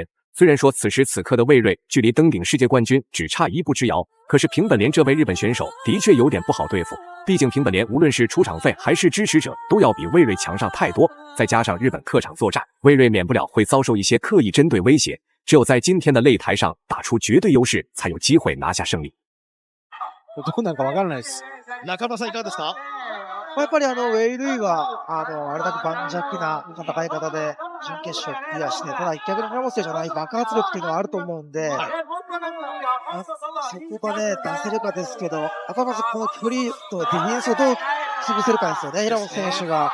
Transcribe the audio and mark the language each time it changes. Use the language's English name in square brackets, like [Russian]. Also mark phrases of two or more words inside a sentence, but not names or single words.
[Chinese] 虽然说此时此刻的魏睿距离登顶世界冠军只差一步之遥，可是平本莲这位日本选手的确有点不好对付，毕竟平本莲无论是出场费还是支持者都要比魏睿强上太多，再加上日本客场作战，魏睿免不了会遭受一些刻意针对威胁，只有在今天的擂台上打出绝对优势，才有机会拿下胜利。 [Japanese] どうなるかわからないです。中村さんいかがですか？やっぱりウェイルイはあれだけ盤石な戦い方で準決勝クリアして、ただ逆に村本選手はない爆発力っていうのはあると思うんで、そこがね出せるかですけど、やっぱまずこの距離とディフェンスをどう潰せるかですよね、平本選手が。